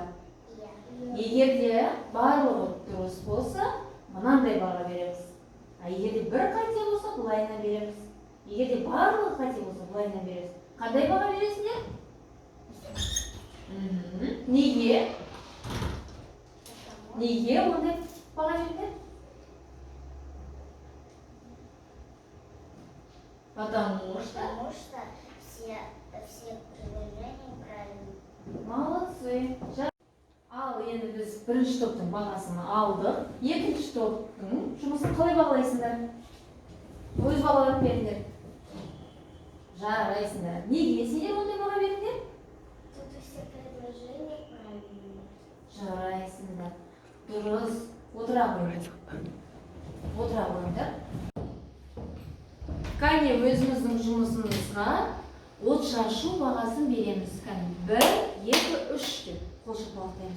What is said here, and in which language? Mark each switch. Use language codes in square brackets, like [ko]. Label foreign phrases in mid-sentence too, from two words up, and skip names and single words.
[kk] Егер де барлығы дұрыс болса, мынандай баға береміз. А егер де бір қате болса, бұлайына береміз. Егер де барлығы қате болса, бұлайына береміз. Қандай баға бересіңдер? Неге? Неге ондай баға берді? [ru] Потому что все предложения правильные. [kk] Молодцы. Ал, енді біз бірінші топтың бағасын алдық. Екінші топтың жұмысын қалай бағалайсыңдар? Өз бағалап беріңдер. Жарайсыңдар. Неге сендер ондай баға беріңдер? [ru] Тут все предложения правильные. [kk] Жарайсыңдар. Дұрыс. Отыра қойыңдар. Отыра қойыңдар. Кәне өзіміздің жұмысымызға от шашу бағасын береміз. Кәне 1, 2, 3 деп қолшық бағытаймыз.